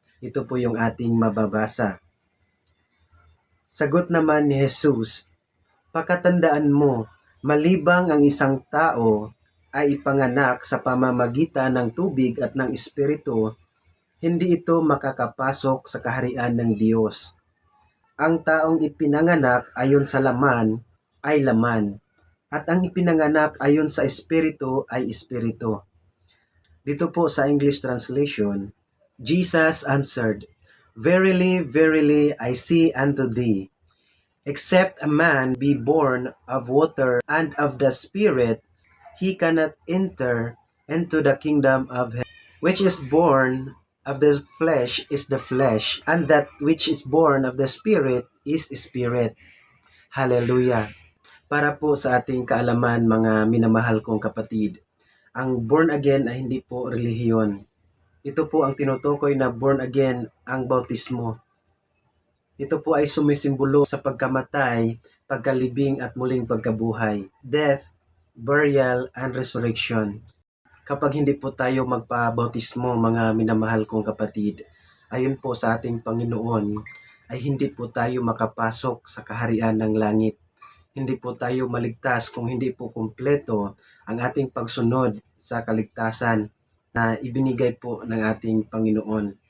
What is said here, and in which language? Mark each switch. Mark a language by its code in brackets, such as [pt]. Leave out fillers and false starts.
[tl] Ito po yung ating mababasa. Sagot naman ni Jesus, "Pakatandaan mo, malibang ang isang tao ay ipanganak sa pamamagitan ng tubig at ng Espiritu, hindi ito makakapasok sa kaharian ng Diyos. Ang taong ipinanganak ayon sa laman ay laman, at ang ipinanganak ayon sa Espiritu ay Espiritu." [en] Dito po sa English translation, Jesus answered, "Verily, verily, I say unto thee, except a man be born of water and of the Spirit, he cannot enter into the kingdom of heaven. Which is born of the flesh is the flesh, and that which is born of the Spirit is spirit." Hallelujah! [tl] Para po sa ating kaalaman mga minamahal kong kapatid, ang born again ay hindi po relihiyon. Ito po ang tinutukoy na born again ang bautismo. Ito po ay sumisimbolo sa pagkamatay, pagkalibing at muling pagkabuhay. [en] Death, burial, and resurrection. [tl] Kapag hindi po tayo magpabautismo mga minamahal kong kapatid, ayon po sa ating Panginoon, ay hindi po tayo makapasok sa kaharian ng langit. Hindi po tayo maligtas kung hindi po kumpleto ang ating pagsunod sa kaligtasan na ibinigay po ng ating Panginoon.